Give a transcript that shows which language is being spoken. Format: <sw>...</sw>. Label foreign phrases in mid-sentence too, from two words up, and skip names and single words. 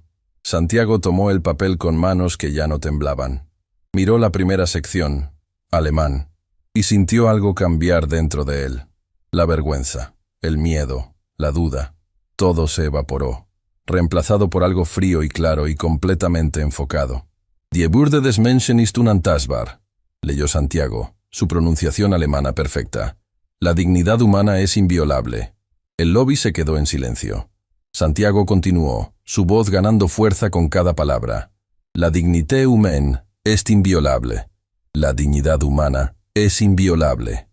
<es>Santiago tomó el papel con manos que ya no temblaban. Miró la primera sección, alemán, y sintió algo cambiar dentro de él. La vergüenza, el miedo, la duda, todo se evaporó, reemplazado por algo frío y claro y completamente enfocado.</es> <de>«Die Würde des Menschen ist unantastbar»,</de> <es>leyó Santiago, su pronunciación alemana perfecta. «La dignidad humana es inviolable». El lobby se quedó en silencio. Santiago continuó, su voz ganando fuerza con cada palabra.</es> <fr>«La dignité humaine est inviolable».</fr> <es>La dignidad humana es inviolable.</es>